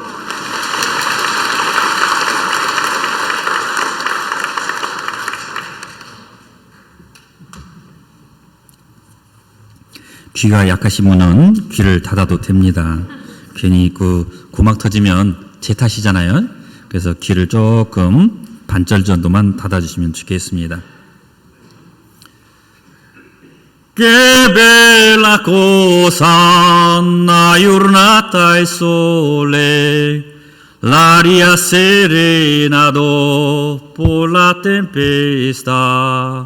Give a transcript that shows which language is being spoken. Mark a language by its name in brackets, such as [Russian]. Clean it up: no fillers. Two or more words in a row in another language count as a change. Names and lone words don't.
[Korean] 귀가 약하신 분은 귀를 닫아도 됩니다. 괜히 그 고막 터지면 제 탓이잖아요. 그래서 귀를 조금 반절 정도만 닫아주시면 좋겠습니다. [Italian] Che bella cosa una giornata al sole, l'aria serena dopo la tempesta.